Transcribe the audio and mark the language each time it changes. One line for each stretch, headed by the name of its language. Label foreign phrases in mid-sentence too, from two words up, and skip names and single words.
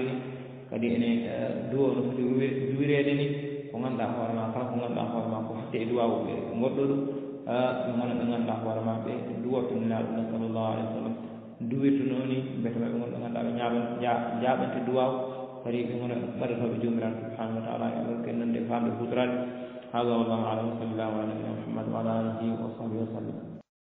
Fula: ni kadi ene duwo no foti juwireede ni ko ngannduɗaa hoore ma kala ko ngannduɗaa hoore ma ko hatte e duwaw ɓe goɗɗo ɗum ɓe gona ɓe ngannduɗaa hoore ma ɓe duwotto nilaaɗo ɗum
Arabic: صلى الله عليه وسلم
Fula: duwirta noon ni mbete ɓe gonɗo ngannduɗaa ɓe jaaɓante duwaw kadi ɓe gona ɓaɗatooɓe joomiraaɗo
Arabic: سبحانه وتعالى
Fula: e ɗon ken nande famde hutorade
Arabic: هذا والله أعلم صلى الله على نبينا محمد وعلى آله وصحبه وسلم